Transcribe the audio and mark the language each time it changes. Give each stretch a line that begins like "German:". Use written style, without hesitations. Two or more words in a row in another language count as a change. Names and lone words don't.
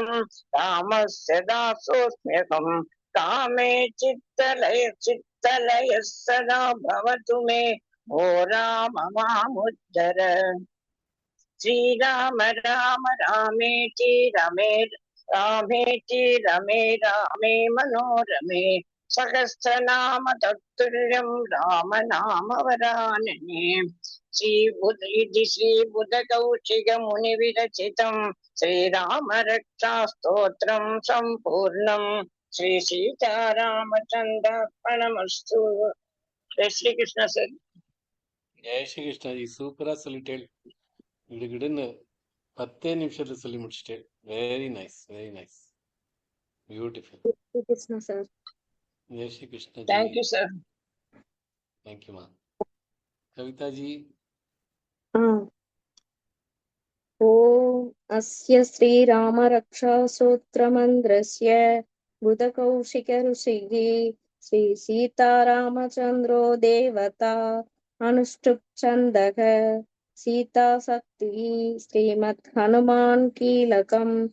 Sanskrit: रामस्य दासोऽस्म्यहम् कामे चित्तलयः सदा भवतु मे ओ राम मामुद्धर श्रीराम राम रामेति रमे रामेति रमे रामे मनोरमे सहस्रनाम तत्तुल्यं राम नाम वरानने श्रीबुधकौशिकमुनिविरचितं श्रीराम रक्षास्तोत्रं सम्पूर्णं श्री सीतारामचन्द्रार्पणमस्तु
Hindi: जय श्री कृष्ण सर जय श्री कृष्णा जी,
Tamil: சூப்பரா சொல்லிட்டேன். கிடுகிடுன்னு 10 நிமிஷத்துல சொல்லி முடிச்சிட்டேன்.
English: very nice, very nice, beautiful.
Hindi: कृष्ण सर जय श्री कृष्णा जी,
English: thank you sir
Tamil: தேங்க்யூமா. கவிதா ஜி,
Sanskrit: ॐ अस्य श्रीरामरक्षासूत्रमन्त्रस्य बुधकौशिकऋषिः श्रीसीतारामचन्द्रो देवता अनुष्टुप् सीताशक्तिः श्रीमद्हनुमान् कीलकम्